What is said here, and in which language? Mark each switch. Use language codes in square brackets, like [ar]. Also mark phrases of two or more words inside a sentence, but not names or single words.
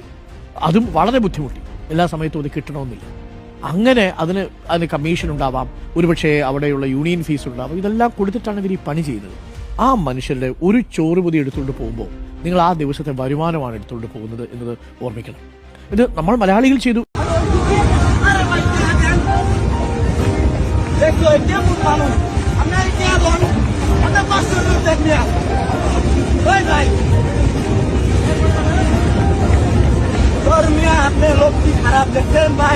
[ml] അതും വളരെ ബുദ്ധിമുട്ടി. എല്ലാ സമയത്തും അത് കിട്ടണമെന്നില്ല. അങ്ങനെ അതിന് കമ്മീഷൻ ഉണ്ടാവാം, ഒരുപക്ഷെ അവിടെയുള്ള യൂണിയൻ ഫീസ് ഉണ്ടാവാം. ഇതെല്ലാം കൊടുത്തിട്ടാണ് ഇവർ ഈ പണി ചെയ്യുന്നത്. ആ മനുഷ്യരുടെ ഒരു ചോറ് പൊതി എടുത്തുകൊണ്ട് പോകുമ്പോൾ നിങ്ങൾ ആ ദിവസത്തെ വരുമാനമാണ് എടുത്തുകൊണ്ട് പോകുന്നത് എന്നത് ഓർമ്മിക്കണം. ഇത് നമ്മൾ മലയാളികൾ ചെയ്തു. [bn] কেমন মানুষ আপনার কেমন আপনার কষ্ট দেখবেন ওই ভাই ধর্মিয়া আপনি লোক কি খারাপ দেখছেন ভাই